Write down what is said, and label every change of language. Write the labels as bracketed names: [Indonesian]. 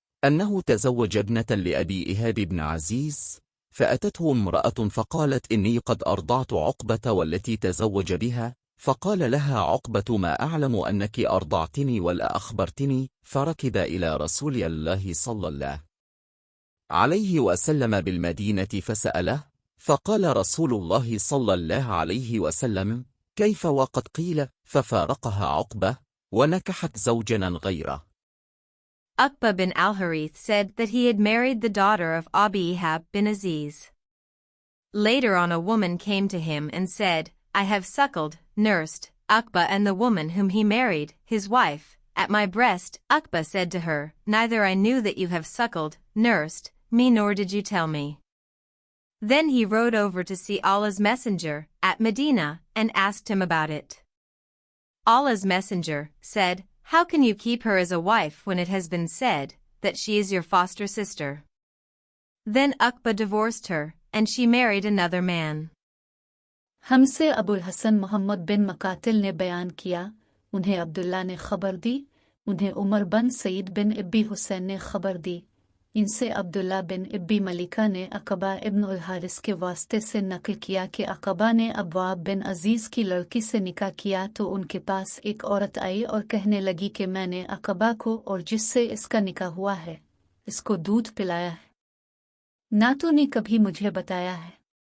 [Arabic] أنه تزوج ابنة لأبي إيهاب بن عزيز، فأتته امرأة فقالت إني قد أرضعت عقبة والتي تزوج بها، فقال لها عقبة ما أعلم أنك أرضعتني ولا أخبرتني، فركب إلى رسول الله صلى الله عليه وسلم بالمدينة فسأله، فقال رسول الله صلى الله عليه وسلم: كيف وقد قيل؟ ففارقها عقبة ونكحت زوجا غيره. [English] Uqba bin al-Harith said that he had married the daughter of Abi Ihab bin Aziz. Later on a woman came to him and said, I have suckled, nursed, Uqba and the woman whom he married, his wife, at my breast. Uqba said to her, neither I knew that you have suckled, nursed, me nor did you tell me. Then he rode over to see Allah's messenger, at Medina, and asked him about it. Allah's messenger said, how can you keep her as a wife when it has been said that she is your foster sister? Then Uqba divorced her, and she married another man. [Hindi] हमसे अबुल हसन मोहम्मद बिन मकातिल ने बयान किया, उन्हें अब्दुल्ला ने खबर दी, उन्हें उमर बिन सईद बिन इब्बी हुसैन ने खबर दी, इनसे अब्दुल्ला बिन इब्बी मलिका ने अक़बा इब्न उल हारिस के वास्ते से नकल किया कि अक़बा ने अब्वाब बिन अजीज़ की लड़की से निकाह किया तो उनके पास एक औरत आई और कहने लगी कि मैंने अक़बा को और जिससे इसका निकाह हुआ है, इसको दूध पिलाया है, ना तूने कभी मुझे बताया है।